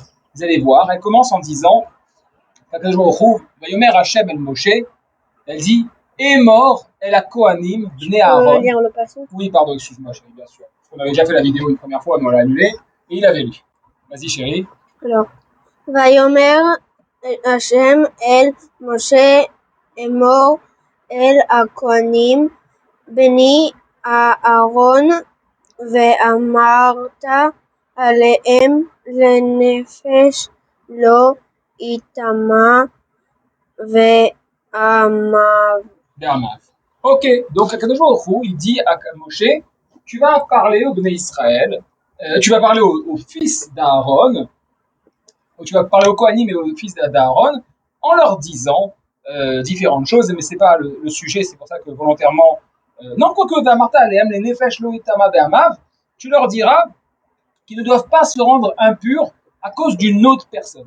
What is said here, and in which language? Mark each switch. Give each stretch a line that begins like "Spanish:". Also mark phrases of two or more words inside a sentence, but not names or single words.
French: Vous allez voir, elle commence en disant,
Hebrew: ויאמר השם אל משה,
French: elle dit,
Hebrew: אמור אל הכהנים בני אהרן.
French: Lire le passage. Oui, pardon, excuse-moi, chérie, bien sûr. On avait déjà fait la vidéo une première fois, mais on l'a annulée, et il avait lu. Vas-y, chérie. Alors,
Hebrew: ויאמר השם אל משה אמור אל הכהנים בני אהרן ואמרת עליהם לנפש לא יטמע ועמיו.
French: Ok, donc
Hebrew: הקדוש ברוך הוא,
French: il dit à Moshe, tu vas parler au Bnei Israël, tu vas parler aux fils d'Aaron, ou tu vas parler aux Kohanim et aux fils d'Aaron, en leur disant différentes choses, mais c'est pas le sujet, c'est pour ça que volontairement, non, quoique
Hebrew: ואמרת עליהם,
French: les
Hebrew: נפש לא יטמא בעמיו,
French: tu leur diras qu'ils ne doivent pas se rendre impurs à cause d'une autre personne.